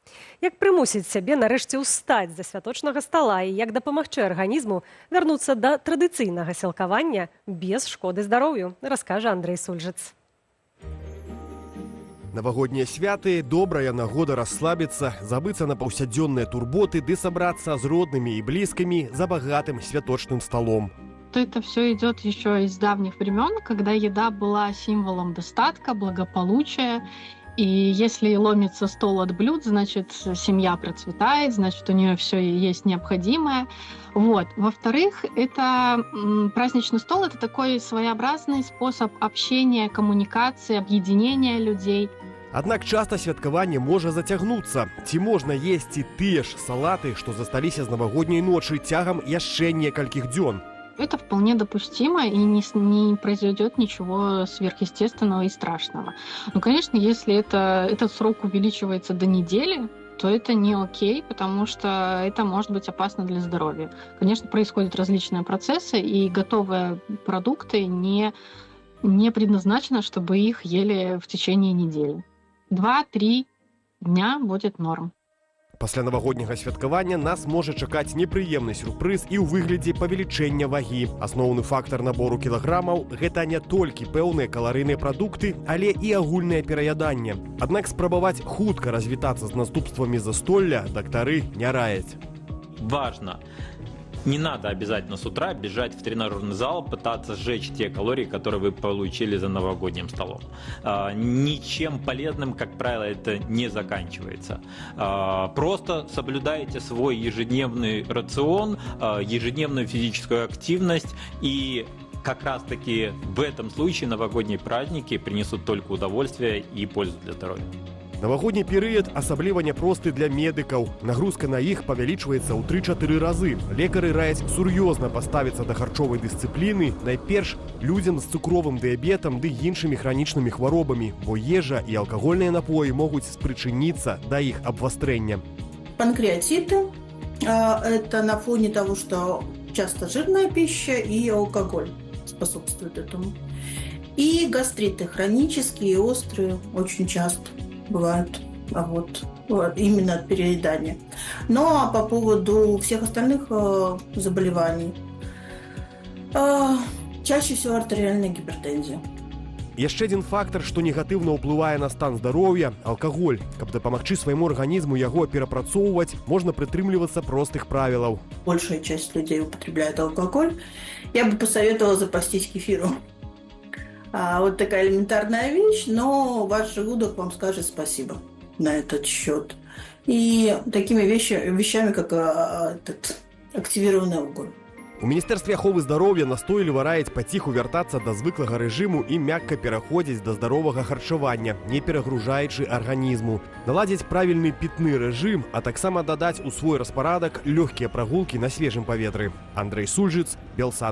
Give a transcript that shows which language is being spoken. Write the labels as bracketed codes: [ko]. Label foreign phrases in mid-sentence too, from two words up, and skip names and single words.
[be] Як прымусіць сябе нарэшце ўстаць за святочнага стала і як дапамагчы арганізму вярнуцца да традыцыйнага сілкавання без шкоды здароўю, раскажа Андрэй Сульжыц. Навагоднія святы – добрая нагода расслабіцца, забыцца на паўсядзённыя турботы ды сабрацца з роднымі і блізкімі за багатым святочным столом. [ru] Это все идет еще из давних времен, когда еда была символом достатка, благополучия. И если ломится стол от блюд, значит, семья процветает, значит, у нее все есть необходимое. Вот. Во-вторых, это праздничный стол – это такой своеобразный способ общения, коммуникации, объединения людей. [be] Аднак часта святкаванне можа зацягнуцца. Ці можна есці тыя ж салаты, што засталіся з навагодняй ночы цягам яшчэ некалькіх дзён? [ru] Это вполне допустимо и не произойдет ничего сверхъестественного и страшного. Но, конечно, если этот срок увеличивается до недели, то это не окей, потому что это может быть опасно для здоровья. Конечно, происходят различные процессы, и готовые продукты не предназначены, чтобы их ели в течение недели. 2-3 дня будет норм. [be] Пасля навагодняга святкавання нас можа чакаць непрыемны сюрпрыз і ў выглядзе павелічэння вагі. Асноўны фактар набору кілаграмаў – гэта не толькі пэўныя каларыйныя прадукты, але і агульнае пераяданне. Аднак спрабаваць хутка развітацца з наступствамі застолля дактары не раяць. [ru] Важно. Не надо обязательно с утра бежать в тренажерный зал, пытаться сжечь те калории, которые вы получили за новогодним столом. Ничем полезным, как правило, это не заканчивается. Просто соблюдайте свой ежедневный рацион, ежедневную физическую активность, и как раз-таки в этом случае новогодние праздники принесут только удовольствие и пользу для здоровья. [be] Навагодні перыяд асабліва няпросты для медыкаў. Нагрузка на іх павялічваецца ў 3-4 разы. Лекары раяць сур'ёзна паставіцца да харчовай дысцыпліны, найперш людзям з цукровым дыябетам ды іншымі хранічнымі хваробамі, бо ежа і алкагольныя напоі могуць спрычыніцца да іх абвастрэння. [ru] Панкреатиты – это на фоне того, что часто жирная пища и алкоголь способствуют этому. И гастриты хронические и острые очень часто бывают именно от переедания. Но по поводу всех остальных заболеваний, чаще всего артериальная гипертензия. [be] Яшчэ адзін фактар, што негатыўна ўплывае на стан здароўя – алкаголь. Каб дапамагчы свайму арганізму яго перапрацоўваць, можна прытрымлівацца простых правілаў. [ru] Большая часть людей употребляет алкоголь. Я бы посоветовала запастись кефиром. Вот такая элементарная вещь, но ваш желудок вам скажет спасибо на этот счет. И такими вещами, как активированный алкоголь. [be] У Міністэрстве аховы здароўя настойліва раяць паціху вяртацца да звыклага рэжыму і мякка пераходзіць да здаровага харчавання, не перагружаючы арганізму, наладзіць правільны пітны рэжым, а таксама дадаць у свой распарадак лёгкія прагулкі на свежым паветры. Андрэй Сульжыц, Белсат.